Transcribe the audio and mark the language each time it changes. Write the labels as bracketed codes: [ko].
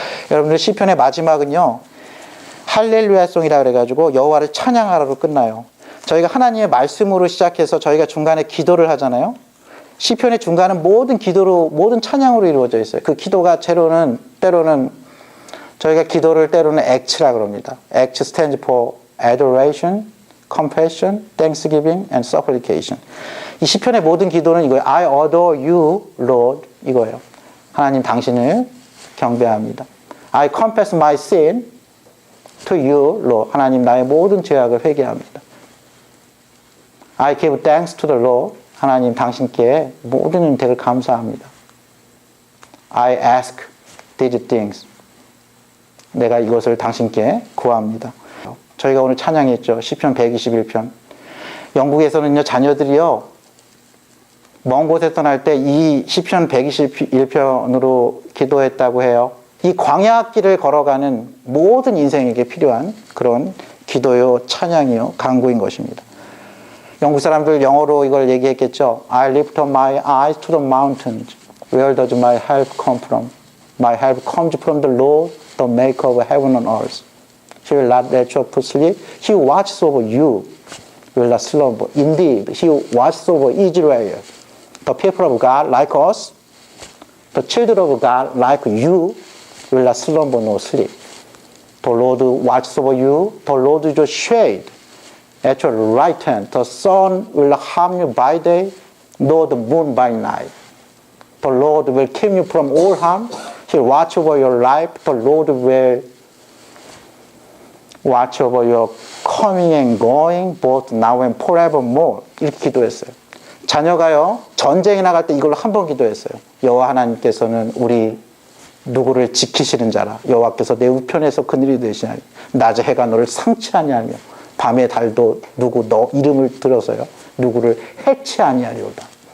[ko] 여러분들 시편의 마지막은요 할렐루야송이라 그래가지고 여호와를 찬양하라로 끝나요. 저희가 하나님의 말씀으로 시작해서 저희가 중간에 기도를 하잖아요. 시편의 중간은 모든 기도로, 모든 찬양으로 이루어져 있어요. 그 기도가 때로는 저희가 기도를 때로는 ACT라 그럽니다. [en] ACT stands for adoration, compassion, thanksgiving, and supplication. [ko] 이 시편의 모든 기도는 이거예요. [en] I adore you, Lord. [ko] 이거예요. 하나님 당신을 경배합니다. [en] I confess my sin to you, Lord. [ko] 하나님 나의 모든 죄악을 회개합니다. [en] I give thanks to the Lord. [ko] 하나님 당신께 모든 은혜를 감사합니다. [en] I ask these things. [ko] 내가 이것을 당신께 구합니다. 저희가 오늘 찬양했죠. 시편 121편. 영국에서는요 자녀들이요 먼 곳에 떠날 때 이 시편 121편으로 기도했다고 해요. 이 광야길을 걸어가는 모든 인생에게 필요한 그런 기도요 찬양이요 간구인 것입니다. 영국 사람들 영어로 이걸 얘기했겠죠. [en] I lift up my eyes to the mountains. Where does my help come from? My help comes from the Lord, the maker of heaven and earth. He will not let you sleep. He watches over you. Will not slumber. Indeed, He watches over Israel. The people of God like us, the children of God like you, will not slumber nor sleep. The Lord watches over you. The Lord is your shade at your right hand. The sun will not harm you by day, nor the moon by night. The Lord will keep you from all harm. He'll watch over your life. The Lord will watch over your coming and going, both now and forevermore. [ko] 이렇게 기도했어요. 자녀가요, 전쟁에 나갈 때 이걸로 한 번 기도했어요. 여호와 하나님께서는 우리 누구를 지키시는 자라. 여호와께서 내 우편에서 그늘이 되시나니 낮에 해가 너를 상치 아니하며 밤에 달도 누구 너 이름을 들어서요 누구를 해치 아니하리로다.